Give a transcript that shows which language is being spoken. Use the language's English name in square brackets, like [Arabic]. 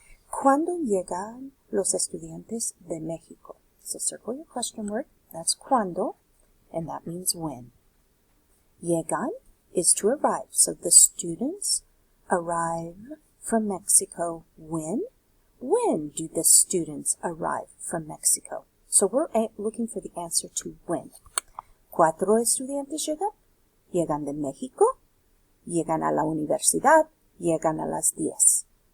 [Spanish] ¿Cuándo llegan los estudiantes de México? [English] So circle your question word. That's cuándo, and that means when. Llegan is to arrive. So the students arrive from Mexico when? When do the students arrive from Mexico? So we're looking for the answer to when. [Spanish] ¿Cuatro estudiantes llegan? llegan de México, llegan a la universidad, llegan a las 10.